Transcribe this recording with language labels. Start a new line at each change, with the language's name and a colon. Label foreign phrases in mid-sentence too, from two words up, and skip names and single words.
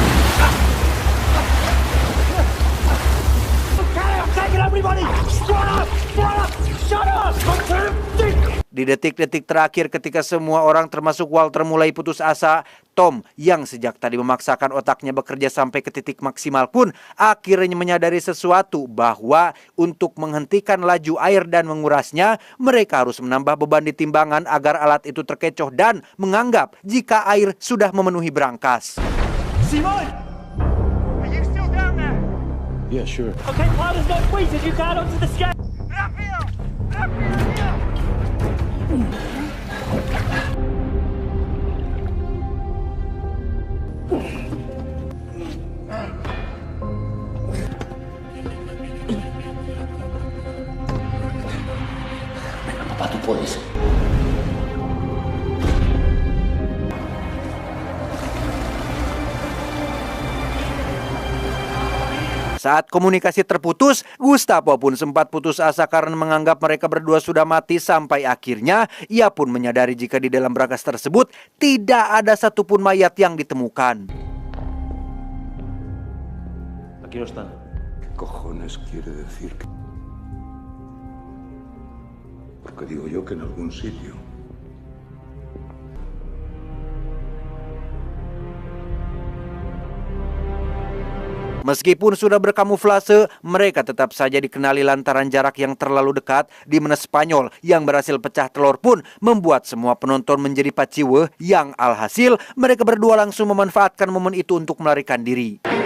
Indonesian: Di detik-detik terakhir ketika semua orang termasuk Walter mulai putus asa, Tom yang sejak tadi memaksakan otaknya bekerja sampai ke titik maksimal pun akhirnya menyadari sesuatu, bahwa untuk menghentikan laju air dan mengurasnya, mereka harus menambah beban di timbangan agar alat itu terkecoh dan menganggap jika air sudah memenuhi brankas.
English: Simon! Are you still down there? Yeah, sure. Okay, while there's no squeeze, you can't onto the scale.
Spanish: Rápido! Rápido! Papá, tú puedes.
Indonesian: Saat komunikasi terputus, Gustavo pun sempat putus asa karena menganggap mereka berdua sudah mati, sampai akhirnya ia pun menyadari jika di dalam brankas tersebut tidak ada satupun mayat yang ditemukan.
Spanish: Aquí no están. ¿Qué cojones quiere decir? Porque digo yo que en algún sitio.
Indonesian: Meskipun sudah berkamuflase, mereka tetap saja dikenali lantaran jarak yang terlalu dekat, di mana Spanyol yang berhasil pecah telur pun membuat semua penonton menjadi paciwe, yang alhasil mereka berdua langsung memanfaatkan momen itu untuk melarikan diri.